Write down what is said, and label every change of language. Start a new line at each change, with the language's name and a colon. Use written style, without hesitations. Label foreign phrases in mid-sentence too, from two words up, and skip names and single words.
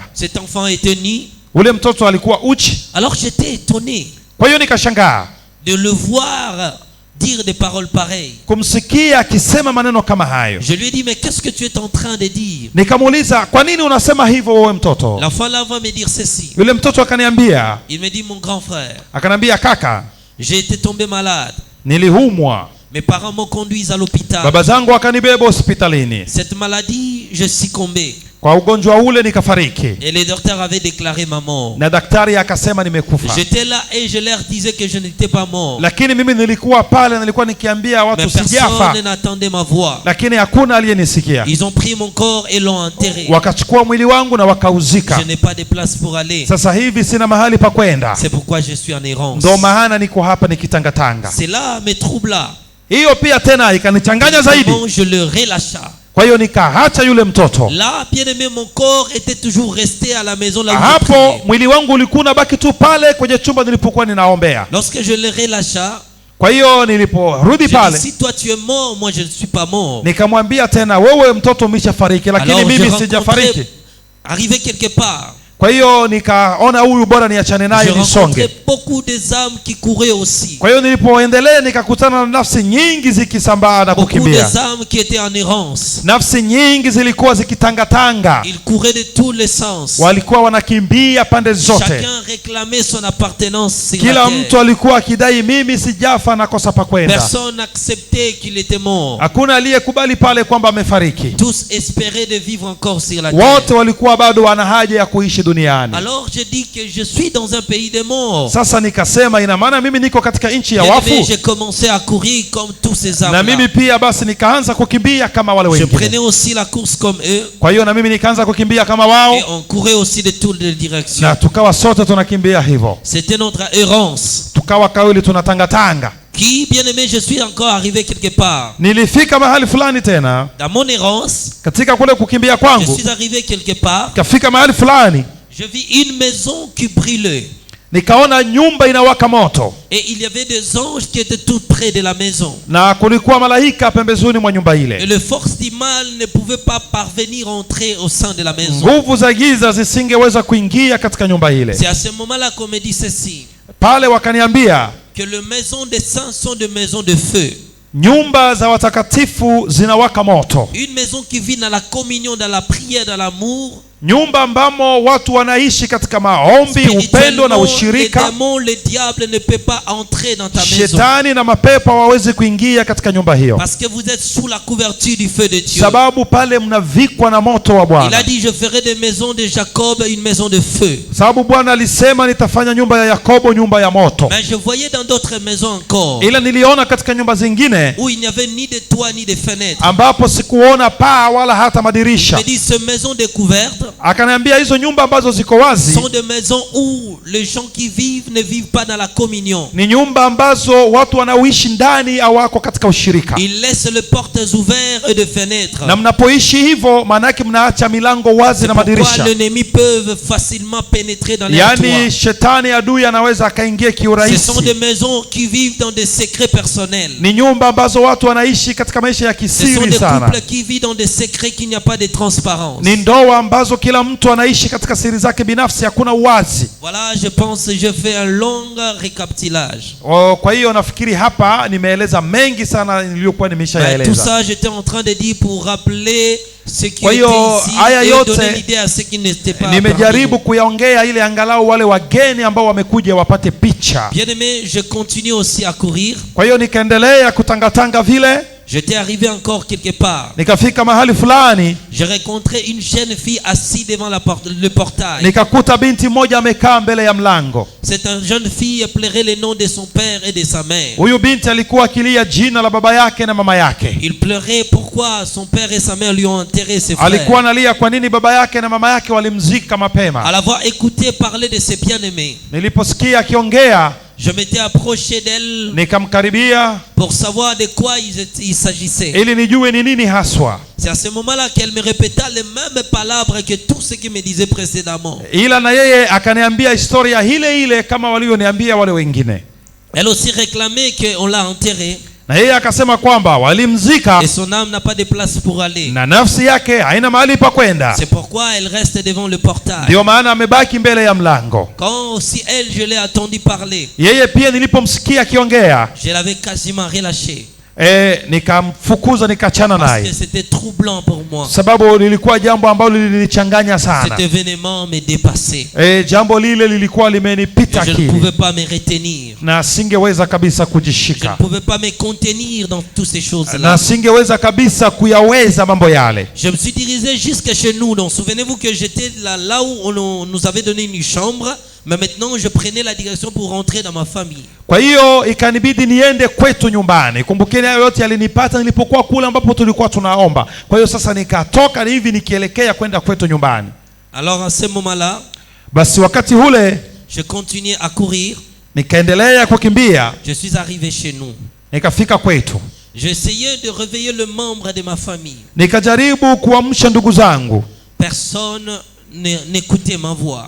French: Cet enfant était nu.
Swahili: Ule mtoto alikuwa uchi.
French: Alors j'étais étonné.
Swahili: Kwa hiyo nikashangaa
French: de le voir dire des paroles pareilles.
Swahili: Kumsikia akisema maneno kama hayo.
French: Je lui ai dit, mais qu'est-ce que tu es en train de dire?
Swahili: Nikamuuliza, kwa nini unasema hivyo wewe mtoto?
French: L'enfant là va me dire ceci.
Swahili: Yule mtoto akaniambia.
French: Il me dit, mon grand frère.
Swahili: Akaniambia, kaka,
French: j'ai été tombé malade.
Swahili: Nilihumwa.
French: Mes parents m'ont conduit à l'hôpital.
Swahili: Baba zangu wakanibeba hospitalini.
French: Cette maladie, je succombé.
Swahili: Kwa ugonjwa ule nikafariki.
French: Et les docteurs avaient déclaré ma mort.
Swahili: Na daktari akasema nimekufa.
French: J'étais là et je leur disais que je n'étais pas mort.
Swahili: Lakini mimi nilikuwa pale, nilikuwa nikiambia watu sijafa.
French: Personne n'attendait ma voix.
Swahili: Lakini hakuna aliyenisikia.
French: Ils ont pris mon corps et l'ont enterré.
Swahili: Wakachukua mwili wangu na wakauzika.
French: Je n'ai pas de place pour aller.
Swahili: Sasa hivi sina mahali pa kwenda.
French: C'est pourquoi je suis en errance.
Swahili: Ndio maana niko hapa nikitangatanga.
French: Cela me troubla.
Swahili: Hiyo pia tena ikanichanganya zaidi.
French: Je le relâcha.
Swahili: Kwa hiyo nikaacha yule mtoto.
French: Là, bien-aimé, mon corps était toujours resté à la maison là où
Swahili: hapo mwili wangu ulikuwa unabaki tu pale kwenye chumba nilipokuwa ninaombea.
French: Lorsque je le relâcha,
Swahili: kwa hiyo niliporudi pale,
French: si toi tu es mort, moi je ne suis pas mort.
Swahili: Nikamwambia tena, wewe mtoto umeshafariki, lakini mimi sijafariki.
French: Arrivé quelque part.
Swahili: Kwa hiyo nikaona huyu bora niachane naye nisonge.
French: Beaucoup des âmes qui couraient aussi.
Swahili: Kwa hiyo nilipoendelea nikakutana na nafsi nyingi zikisambaa na kukimbia.
French: Beaucoup des âmes qui étaient en errance.
Swahili: Nafsi nyingi zilikuwa zikitangatanga.
French: Ils couraient de tous les sens.
Swahili: Walikuwa wanakimbia pande zote.
French: Chacun réclamait son appartenance sur
Swahili: Kila
French: la terre.
Swahili: mtu alikuwa akidai mimi sijafa na kosa pa kwenda.
French: Personne n'acceptait qu'il était mort.
Swahili: Hakuna aliyekubali pale kwamba amefariki.
French: Tous espéraient de vivre encore sur la terre.
Swahili: Wote walikuwa bado wana haja ya kuishi duniani.
French: Alors je dis que je suis dans un pays de morts.
Swahili: Sasa nikasema ina maana mimi niko katika nchi ya wafu.
French: J'ai commencé à courir comme tous ces hommes.
Swahili: Na mimi pia basi nikaanza kukimbia kama wale wengine.
French: Je prenais aussi la course comme eux.
Swahili: Kwa hiyo na mimi nikaanza kukimbia kama wao.
French: Et on courait aussi de toutes les directions.
Swahili: Na tukawa sote tunakimbia hivyo.
French: C'était notre errance.
Swahili: Tukawa kawili tunatangatanga.
French: Qui, bien aimé, je suis encore arrivé quelque part.
Swahili: Nilifika mahali fulani tena.
French: Dans mon errance,
Swahili: katika kule kukimbia kwangu,
French: je suis arrivé quelque part.
Swahili: Kafika mahali fulani.
French: Je vis une maison qui brûlait.
Swahili: Nikaona nyumba inawaka moto.
French: Et il y avait des anges qui étaient tout près de la maison.
Swahili: Na kulikuwa malaika pembezoni mwa nyumba ile.
French: Et les forces du mal ne pouvaient pas parvenir à entrer au sein de la maison.
Swahili: Nguvu za giza zisingeweza kuingia katika nyumba ile.
French: C'est à ce moment-là qu'on me dit ceci.
Swahili: Pale wakaniambia
French: que les maisons des saints sont des maisons de feu.
Swahili: Nyumba za watakatifu zinawaka moto.
French: Une maison qui vit dans la communion, dans la prière, dans l'amour.
Swahili: Nyumba ambamo watu wanaishi katika maombi, upendo na ushirika.
French: Les démons, le diable ne peut pas entrer dans ta maison.
Swahili: Shetani na mapepo hawawezi kuingia katika nyumba hiyo.
French: Parce que vous êtes sous la couverture du feu de Dieu.
Swahili: Sababu pale mnavikwa na moto wa Bwana.
French: Il a dit, je ferai des maisons de Jacob une maison de feu.
Swahili: Sababu Bwana alisema nitafanya nyumba ya Yakobo nyumba ya moto.
French: Mais je voyais dans d'autres maisons encore.
Swahili: Ila niliona katika nyumba zingine
French: où il n'y avait ni de toit ni de fenêtre.
Swahili: Ambapo sikuona paa wala hata madirisha.
French: Il me dit, ces maisons découvertes.
Swahili: Akaniambia hizo nyumba ambazo ziko wazi
French: sont des maisons où les gens qui vivent ne vivent pas dans la communion.
Swahili: Ni nyumba ambazo watu wanaoishi ndani hawako katika ushirika.
French: Ils laissent les portes ouvertes et de fenêtres.
Swahili: Na mnapoishi hivyo maana yake mnaacha milango wazi na madirisha.
French: L'ennemi peut facilement pénétrer dans les toits.
Swahili: Yani shetani adui anaweza akaingia kiurahisi.
French: Ce sont des maisons qui vivent dans des secrets personnels.
Swahili: Ni nyumba ambazo watu wanaishi katika maisha ya kisiri sana.
French: Ce sont des couples qui vivent dans des secrets qu'il n'y a pas de transparence.
Swahili: Ni ndoa ambazo kila mtu anaishi katika siri zake binafsi, hakuna uwazi.
French: Voilà, je pense je fais un long récapitulage.
Swahili: Kwa hiyo nafikiri hapa nimeeleza mengi sana niliyokuwa nimeshayaeleza.
French: Tout ça j'étais en train de dire pour rappeler ce qui était ici et donner l'idée à ceux qui n'étaient pas.
Swahili: Nimejaribu kuyaongea ili angalau wale wageni ambao wamekuja wapate picha.
French: Bien-aimé, je continue aussi à courir.
Swahili: Kwa hiyo nikaendelea kutangatanga vile.
French: J'étais arrivé encore quelque part.
Swahili: Nikafika mahali fulani.
French: J'ai rencontré une jeune fille assise devant le portail.
Swahili: Nikakuta binti moja amekaa mbele ya mlango.
French: Cette jeune fille pleurait le nom de son père et de sa mère.
Swahili: Huyu binti alikuwa akilia jina la baba yake na mama yake.
French: Il pleurait pourquoi son père et sa mère lui ont enterré ses frères.
Swahili: Alikuwa analia kwa nini baba yake na mama yake walimzika mapema.
French: À l'avoir écouté parler de ses bien-aimés.
Swahili: Niliposikia akiongea,
French: je m'étais approché d'elle
Swahili: nikamkaribia
French: pour savoir de quoi il s'agissait.
Swahili: Ili nijue ni nini haswa.
French: C'est à ce moment-là qu'elle me répéta les mêmes palabres que tout ce qu'il me disait précédemment.
Swahili: Ila na yeye akaniambia historia ile ile kama walioniambia wale wengine.
French: Elle aussi réclamait qu'on l'a enterré.
Swahili: Na yeye akasema kwamba walimzika
French: et son âme n'a pas de place pour aller.
Swahili: Na nafsi yake haina mahali pa kwenda.
French: C'est pourquoi elle reste devant le portail.
Swahili: Ndio maana amebaki mbele ya mlango.
French: Quand aussi elle, je l'ai entendu parler.
Swahili: Yeye pia nilipomsikia akiongea,
French: je l'avais quasiment relâché.
Swahili: Nikamfukuza nikachana naye.
French: Parce que c'était troublant pour moi.
Swahili: Sababu lilikuwa jambo ambalo lilinichanganya sana.
French: Cet événement me dépassait.
Swahili: Jambo lile lilikuwa limenipita akili.
French: Je ne pouvais pas me retenir.
Swahili: Na singeweza kabisa kujishika.
French: Je ne pouvais pas me contenir dans toutes ces choses-là.
Swahili: Na singeweza kabisa kuyaweza mambo yale.
French: Je me suis dirigé jusqu'à chez nous. Donc souvenez-vous que j'étais là où on nous avait donné une chambre. Mais maintenant je prenais la direction pour rentrer dans ma famille.
Swahili: Kwa hiyo ikanibidi niende kwetu nyumbani. Kumbukeni hayo yote yalinipata nilipokuwa kule ambapo tulikuwa tunaomba. Kwa hiyo sasa nikatoka hivi nikielekea kwenda kwetu nyumbani.
French: Alors à ce moment-là,
Swahili: basi wakati ule
French: je continuais à courir.
Swahili: Nikaendelea kukimbia.
French: Je suis arrivé chez nous.
Swahili: Nikafika kwetu.
French: J'essayais de réveiller le membre de ma famille.
Swahili: Nikajaribu kuamsha ndugu zangu.
French: Personne n'écoutait ma voix.